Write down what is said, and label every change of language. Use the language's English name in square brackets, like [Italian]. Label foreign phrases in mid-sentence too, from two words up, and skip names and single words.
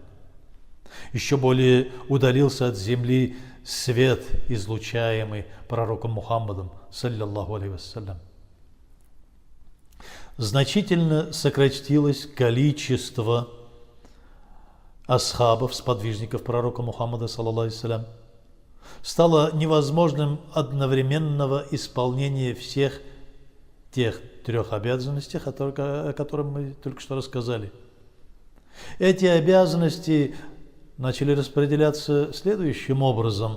[Russian] Еще более удалился от земли свет, излучаемый пророком Мухаммадом, [Arabic] صلى الله عليه وسلم. [Russian] Значительно сократилось количество асхабов, сподвижников пророка Мухаммада, [Arabic] صلى الله عليه وسلم. [Russian] Стало невозможным одновременного исполнения всех тех 3 обязанностей, о которых мы только что рассказали. Эти обязанности начали распределяться следующим образом.